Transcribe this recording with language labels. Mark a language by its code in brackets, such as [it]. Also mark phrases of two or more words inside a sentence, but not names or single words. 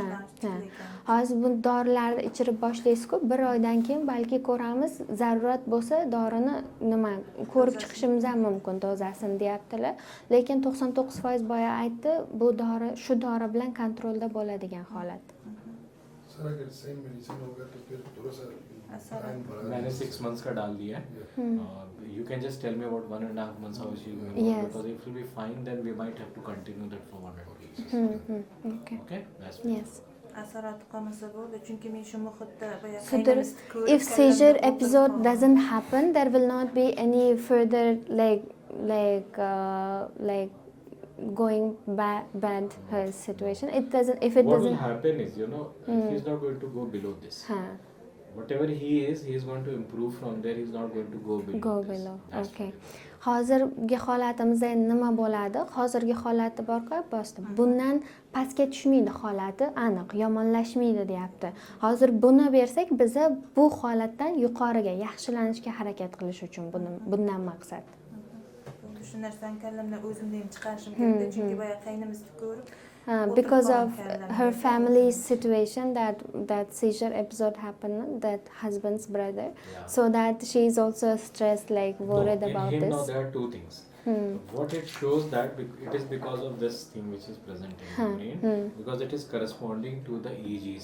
[uz] boshlanish ha. chiqdi ekan. Hozir bu dorilarni ichirib boshlaysiz-ku, bir oydan keyin balki ko'ramiz, zarurat bo'lsa dorini nima ko'rib chiqishimiz ham mumkin dozasini deyaptilar. Lekin 99% boya aytdi, bu dori shu dori bilan kontrolda bo'ladigan holat. [hi] सर अगर [en] same medicine [hi] होगा तो फिर थोड़ा सा असर टाइम बढ़ा मैंने 6 months का डाल दिया है. [en] You can just tell me about 1.5 months how is she going on, Yes. because if it will be fine then we might have to continue that for 1 or 2 weeks. Okay. Okay, that's fine. Yes. [uz] Asorat qolmasa bo'ldi, chunki men shu muhitda boya [en] So there, if seizure episode doesn't happen, there will not be any further like going bad her situation. It doesn't. If it What will doesn't. happen is, he's not going to go below this. Huh. Whatever he is going to improve from there. He's not going to go below Go this. below. That's Okay. fine. [uz] Hozirgi holatimizda endi nima bo'ladi? Hozirgi holati bor-ku, bosdim. Bundan pastga tushmaydi holati, aniq, yomonlashmaydi deyapti. Hozir buni bersak, biza bu holatdan yuqoriga yaxshilanishga harakat qilish uchun bundan maqsad. Shu narsani kallamdan o'zimda ham chiqarishim kerakda, chunki boya qaynimizni ko'rib [en] Because of her family's situation, that seizure episode happened, that husband's brother, Yeah. so that she is also stressed, like worried No, about in him this. now there are two things. What it shows that it is because of this thing which is present in the brain, because it is corresponding to the EGC.